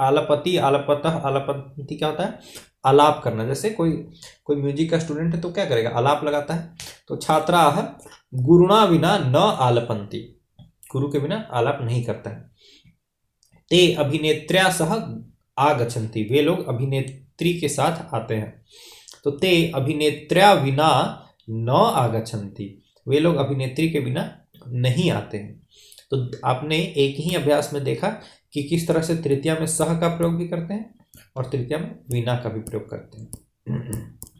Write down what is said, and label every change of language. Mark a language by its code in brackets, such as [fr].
[hi] आलपति क्या होता है, आलाप करना। जैसे कोई म्यूजिक का स्टूडेंट है तो क्या करेगा, आलाप लगाता है। [sa] तो छात्राः गुरुणा बिना न आलपन्ति। [hi] गुरु के बिना आलाप नहीं करता है। [sa] ते अभिनेत्र्या सह आगच्छन्ति। [hi] वे लोग अभिनेत्री के साथ आते हैं। तो [sa] ते अभिनेत्र्या बिना न आगच्छन्ति। [hi] वे लोग अभिनेत्री के बिना नहीं आते हैं। तो आपने एक ही अभ्यास में देखा कि किस तरह से तृतीया में सह का प्रयोग भी करते हैं और तृतीया में विना का भी प्रयोग करते हैं।